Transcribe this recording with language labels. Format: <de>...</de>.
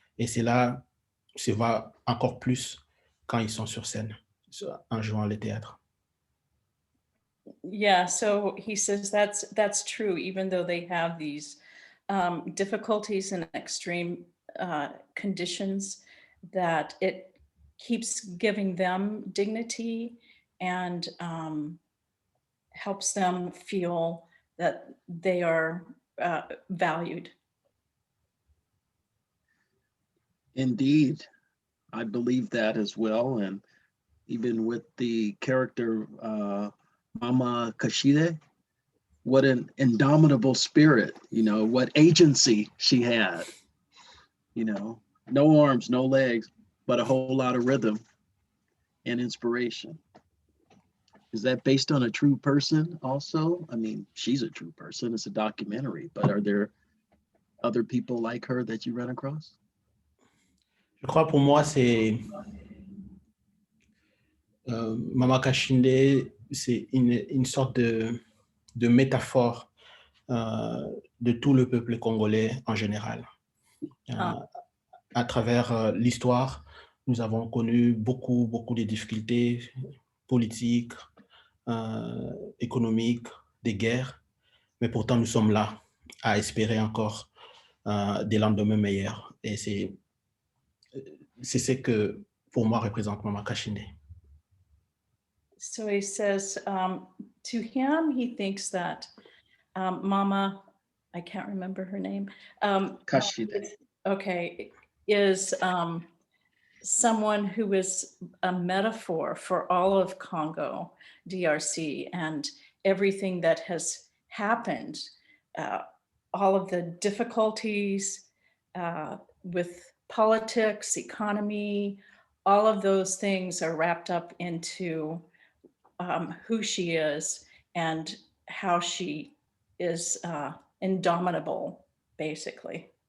<fr>Et c'est là, se voit encore plus quand ils sont sur scène, en jouant le théâtre.</fr> <en>Yeah, so he says that's true, even though they have these difficulties and extreme conditions, that it keeps giving them dignity and helps them feel that they are valued. Indeed, I believe that as well. And even with the character Mama Kashide, what an indomitable spirit, what agency she had, no arms, no legs, but a whole lot of rhythm and inspiration. Is that based on a true person also? I mean, she's a true person. It's a documentary, but are there other people like her that you run across?</en> <fr>Je crois pour moi, c'est Mama Kashinde, c'est une sorte de métaphore de tout le peuple congolais en général. À travers l'histoire, nous avons connu beaucoup de difficultés politiques, économiques, des guerres, mais pourtant nous sommes là à espérer encore des lendemains meilleurs. Et c'est ce que pour moi représente Mama Kashinde.</fr> <en>So he says, to him, he thinks that Mama, I can't remember her name. Kashinde. Okay, is someone who is a metaphor for all of Congo, DRC, and everything that has happened, all of the difficulties with politics, economy, all of those things are wrapped up into who she is and how she is indomitable, basically.</en>